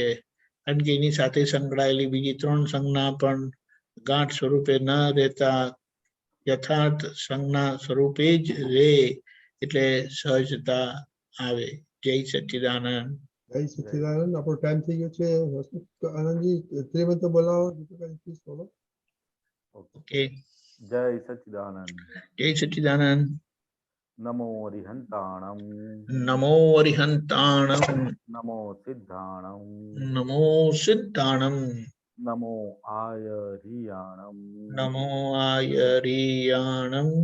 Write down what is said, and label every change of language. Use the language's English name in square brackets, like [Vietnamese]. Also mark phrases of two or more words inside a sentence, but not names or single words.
[Gujarati] કારણ કે એની સાથે સંકળાયેલી બીજી 3 સંજ્ઞા પણ ગાંઠ સ્વરૂપે ન રહેતા યથાર્થ સંજ્ઞા સ્વરૂપે જ રહે, એટલે સહજતા આવે. જય સચ્ચિદાનંદ. જય સચ્ચિદાનંદ. આપણો ટાઈમ થઈ ગયો છે. આનંદજી ત્રિમંત્ર બોલાવો. પ્લીઝ બોલો. ઓકે. જય સચ્ચિદાનંદ। જય સચ્ચિદાનંદ। [Prakrit languages] नमो अरिहंताणं। नमो अरिहंताणं। नमो सिद्धाणं। नमो सिद्धाणं। नमो आयरियाणं। नमो आयरियाणं।